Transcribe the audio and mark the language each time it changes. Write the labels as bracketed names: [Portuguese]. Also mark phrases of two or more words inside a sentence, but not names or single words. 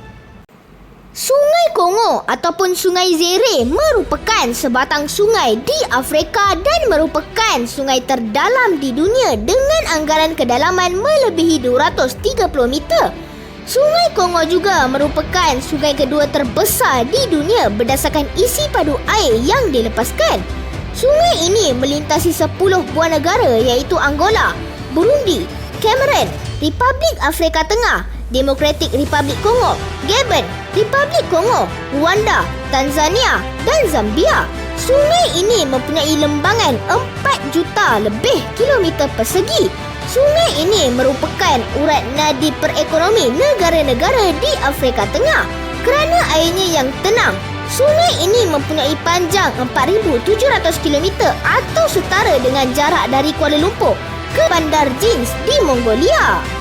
[Malay] Sungai Kongo ataupun Sungai Zaire merupakan sebatang sungai di Afrika dan merupakan sungai terdalam di dunia dengan anggaran kedalaman melebihi 230 meter. Sungai Kongo juga merupakan sungai kedua terbesar di dunia berdasarkan isi padu air yang dilepaskan. Sungai ini melintasi 10 buah negara iaitu Angola, Burundi, Cameroon, Republik Afrika Tengah, Democratic Republic Kongo, Gabon, Republik Kongo, Rwanda, Tanzania dan Zambia. Sungai ini mempunyai lembangan 4 juta lebih kilometer persegi. Sungai ini merupakan urat nadi perekonomi negara-negara di Afrika Tengah kerana airnya yang tenang. Sungai ini mempunyai panjang 4,700 km atau setara dengan jarak dari Kuala Lumpur ke Bandar Jins di Mongolia.